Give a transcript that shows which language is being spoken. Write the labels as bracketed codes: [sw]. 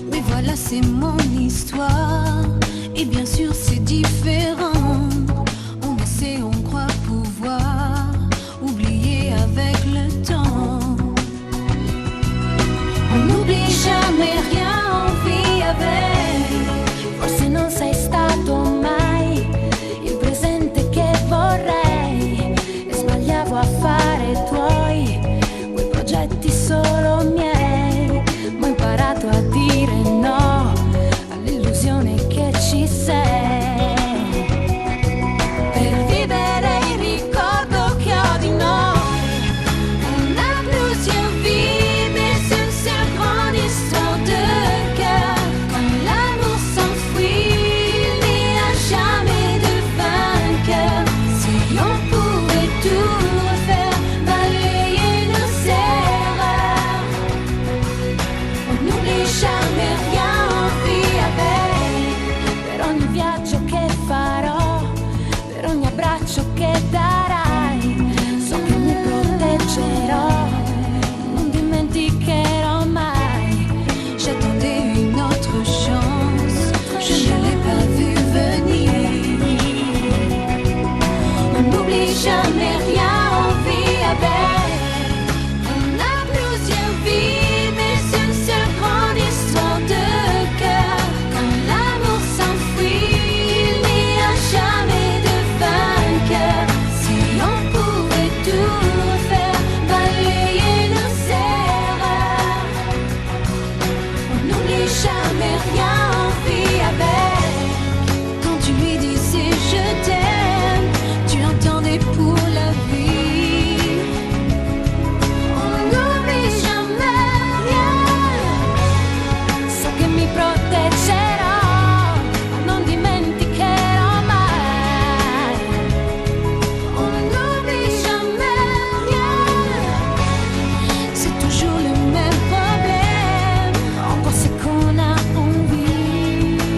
[fr] Voilà, c'est mon histoire. Et bien sûr, c'est différent. On essaie, on croit pouvoir oublier avec le temps. On n'oublie jamais rien, on vit avec. [it] Forse non sei stato mai il presente che vorrei, e sbagliavo a fare tuoi quei progetti solo miei, ma ho imparato a dire no all'illusione che ci sei, per vivere il ricordo che ho di noi. [fr] On a plusieurs vies, mais une seule grande histoire de cœur. Quand l'amour s'enfuit, il n'y a jamais de vainqueur. Si on pouvait tout refaire, balayer nos erreurs, on n'oublie jamais rien, on vit avec. [it] Per ogni viaggio che farò, per ogni abbraccio che darai, so che mi proteggerò, non dimenticherò mai. [fr] J'attendais une autre chance, je ne l'ai pas vu venir. On n'oublie jamais rien, on vit avec. On a plusieurs vies, mais une seule grande histoire de cœur. Quand l'amour s'enfuit, il n'y a jamais de vainqueur. Si on pouvait tout refaire, balayer nos erreurs, on n'oublie jamais rien, on vit avec. Quand tu lui disais je t'aime, tu l'entendais pour la vie. On n'oublie jamais rien, [it] so che mi proteggerò, non dimenticherò mai. [fr] On n'oublie jamais rien, C'est toujours le même problème. encore c'est qu'on a envie.